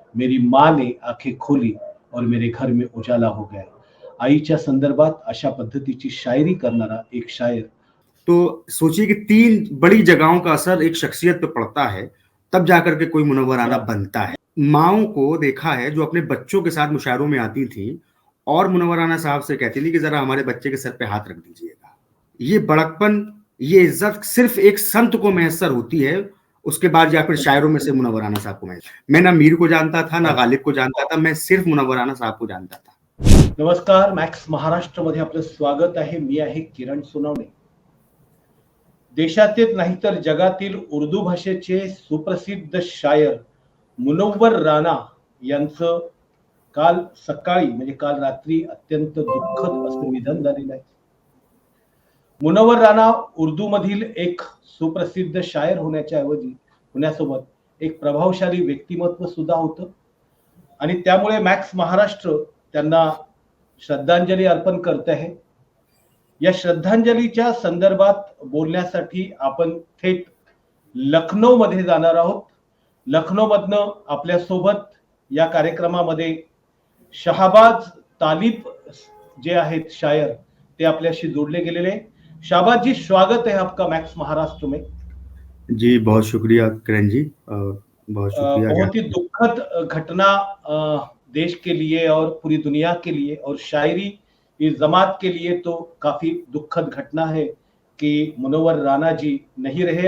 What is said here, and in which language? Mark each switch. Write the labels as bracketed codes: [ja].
[hi] मेरी माँ ने आंखें खोली और मेरे घर में उजाला हो गया. [mr] आईच्या संदर्भात अशा पद्धतीची शायरी करणारा एक शायर. [hi] तो सोचिए कि 3 बड़ी जगहों का असर एक शख्सियत पे पड़ता है, तब जाकर के कोई मुनव्वराना बनता है. माँओं को देखा है जो अपने बच्चों के साथ मुशायरों में आती थीं और मुनव्वराना साहब से कहती थी कि ज़रा हमारे बच्चे के सर पे हाथ रख दीजिएगा. ये बड़कपन, ये इज़्ज़त सिर्फ़ एक संत को मैसर होती है, उसके बाद या फिर शायरों में से मुनव्वराना साहब को मैसर. मैं ना मीर को जानता था, ना गालिब को जानता था, मैं सिर्फ़ मुनव्वराना साहब को जानता था. [mr] नमस्कार, मॅक्स महाराष्ट्रमध्ये आपलं स्वागत आहे. मी आहे किरण सोनवणे. देशातील नाही तर जगातील उर्दू भाषेचे सुप्रसिद्ध शायर मुनव्वर राणा यांचं काल सकाळी म्हणजे काल रात्री अत्यंत दुःखद असं निधन झालेलं आहे. मुनव्वर राणा उर्दू मधील एक सुप्रसिद्ध शायर होण्यासोबत एक प्रभावशाली व्यक्तिमत्व सुद्धा होतं आणि त्यामुळे मॅक्स महाराष्ट्र त्यांना श्रद्धांजली अर्पण करते आहे. या श्रद्धांजलीच्या संदर्भात बोलण्यासाठी आपण थेट लखनौ मध्ये जाणार आहोत. लखनौ मधनं आपल्या सोबत या कार्यक्रमामध्ये शहबाज तालिब जे आहेत शायर ते आपल्याशी जोडले गेलेले. [hi] शहबाज जी, स्वागत है आपका मैक्स महाराष्ट्र में. जी, बहुत शुक्रिया किरण जी, बहुत शुक्रिया. बहुत ही दुखद घटना देश के लिए और पूरी दुनिया के लिए और शायरी इस जमात के लिए तो काफी दुखद घटना है कि मुनव्वर राणा जी नहीं रहे.